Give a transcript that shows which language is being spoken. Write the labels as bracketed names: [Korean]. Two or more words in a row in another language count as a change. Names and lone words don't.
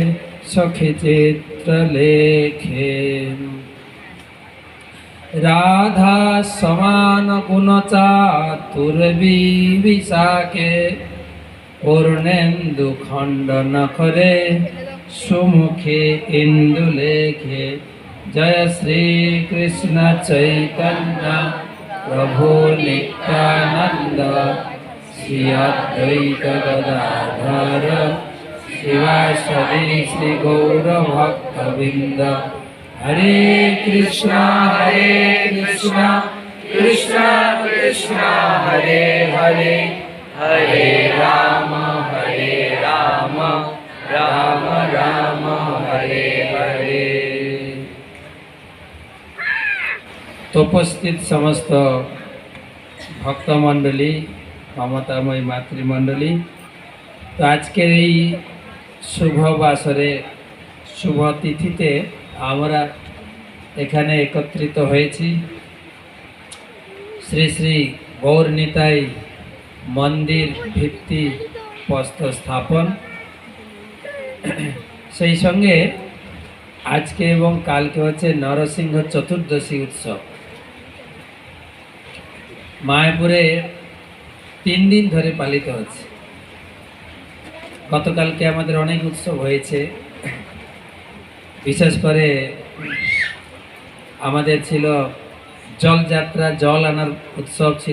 [Sanskrit] सखिचित्रलेखे राधा समान गुणचातुर्विशाखे पूर्णेन्दु खण्डनखरे सुमुखे इंदुलेखे जय श्री कृष्ण चैतन्य प्रभु नित्यानंद श्री अद्वैत गदाधर शिवासदि श्री गौर भक्तवृंद हरे कृष्णा कृष्णा कृष्णा हरे हरे हरे राम राम राम हरे हरे। [Bangla] তো উপস্থিত সমস্ত ভক্তমণ্ডলী মমতাময়ী মাতৃমণ্ডলী তো আজকে শুভ বাসরে শুভ তিথিতে আমরা এখানে একত্রিত হয়েছি শ্রী শ্রী গৌর নিতাই মন্দির ভিত্তি প্রস্তর স্থাপন সেই সঙ্গে আজকে এবং কালকে হচ্ছে নরসিংহ চতুর্দশী উৎসব মায়াপুরে 3 दिन ধরে পালিত হচ্ছে। গতকালকে আমাদের অনেক উৎসব হয়েছে, বিশেষ করে আমাদের ছিল জল যাত্রা, জল আনার উৎসব ছিল।